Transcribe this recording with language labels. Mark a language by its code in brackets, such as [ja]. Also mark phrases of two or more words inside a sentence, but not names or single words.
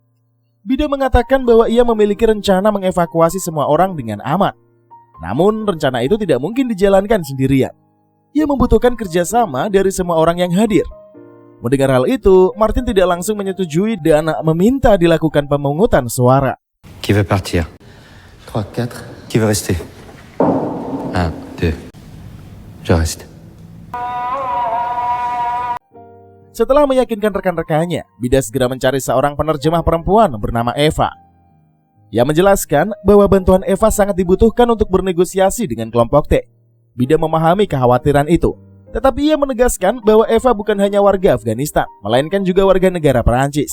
[id] Bida mengatakan bahwa ia memiliki rencana mengevakuasi semua orang dengan aman. Namun rencana itu tidak mungkin dijalankan sendirian. Ia membutuhkan kerjasama dari semua orang yang hadir. Mendengar hal itu, Martin tidak langsung menyetujui dan meminta dilakukan pemungutan suara. [fr] Qui veut partir? 3, 4. Qui veut rester? 1, 2. Je reste. [id] Setelah meyakinkan rekan-rekannya, Bida segera mencari seorang penerjemah perempuan bernama Eva. Ia menjelaskan bahwa bantuan Eva sangat dibutuhkan untuk bernegosiasi dengan kelompok T. Bida memahami kekhawatiran itu, tetapi ia menegaskan bahwa Eva bukan hanya warga Afghanistan, melainkan juga warga negara Perancis.